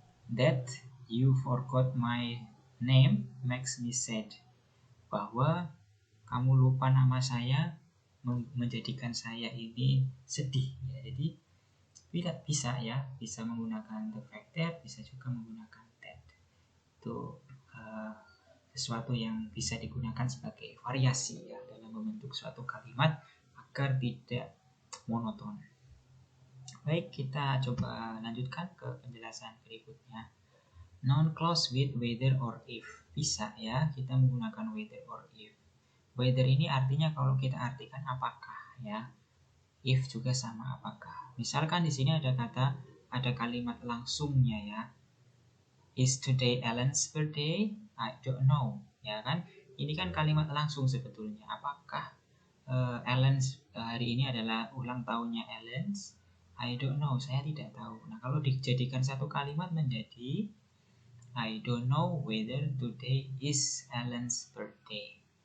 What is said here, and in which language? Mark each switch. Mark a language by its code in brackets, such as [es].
[en] That you forgot my name makes me sad. [id] Bahwa kamu lupa nama saya menjadikan saya ini sedih ya. Jadi tidak bisa ya, bisa menggunakan the fact that, bisa juga menggunakan that. Itu sesuatu yang bisa digunakan sebagai variasi ya dalam membentuk suatu kalimat agar tidak monoton. Baik, kita coba lanjutkan ke penjelasan berikutnya. [en] Noun clause with whether or if. [id] Bisa ya, kita menggunakan [en] whether or if. [id] Whether ini artinya kalau kita artikan apakah ya. If juga sama apakah. Misalkan di sini ada kalimat langsungnya ya. [en] Is today Ellen's birthday? I don't know. [id] Ya kan? Ini kan kalimat langsung sebetulnya. Apakah Ellen's hari ini adalah ulang tahunnya Ellen's? [en] I don't know. [id] Saya tidak tahu. Nah, kalau dijadikan satu kalimat menjadi [en] I don't know whether today is Ellen's birthday.